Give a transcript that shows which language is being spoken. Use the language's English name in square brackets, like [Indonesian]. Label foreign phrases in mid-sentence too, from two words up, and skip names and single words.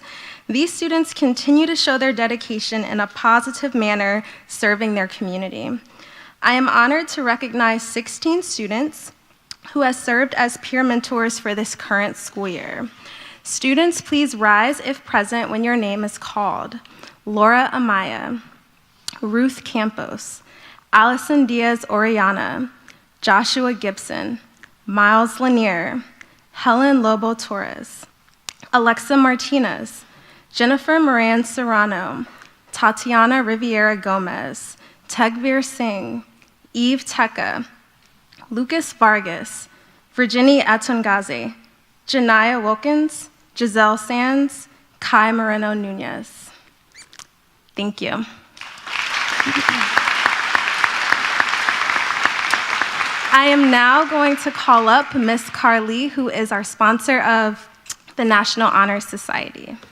[English] These students continue to show their dedication in a positive manner, serving their community. I am honored to recognize 16 students who have served as peer mentors for this current school year. Students, please rise if present when your name is called. Laura Amaya, Ruth Campos, Allison Diaz Oriana, Joshua Gibson, Miles Lanier, Helen Lobo Torres, Alexa Martinez, Jennifer Moran Serrano, Tatiana Riviera Gomez, Tegvir Singh, Eve Teka, Lucas Vargas, Virginie Atungaze, Janaya Wilkins, Giselle Sands, Kai Moreno Nunez. Thank you. I am now going to call up Ms. Carly, who is our sponsor of the National Honor Society.